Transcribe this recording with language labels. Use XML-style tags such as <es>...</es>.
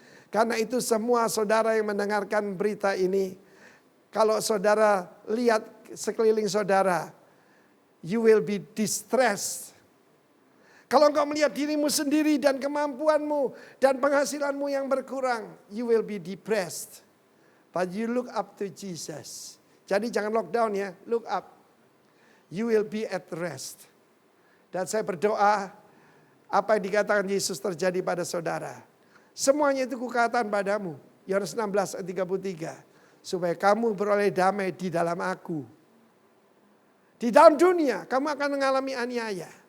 <id>Karena itu semua saudara yang mendengarkan berita ini, kalau saudara lihat sekeliling saudara,</id> <en>you will be distressed.</en> <id>Kalau engkau melihat dirimu sendiri dan kemampuanmu dan penghasilanmu yang berkurang,</id> <en>you will be depressed. But you look up to Jesus.</en> <id>Jadi jangan lockdown ya,</id> <en>look up. You will be at rest.</en> <id>Dan saya berdoa, apa yang dikatakan Yesus terjadi pada saudara. Semuanya itu kukatakan padamu, Yohanes 16 ayat 33. Supaya kamu beroleh damai di dalam aku. Di dalam dunia kamu akan mengalami aniaya.</id>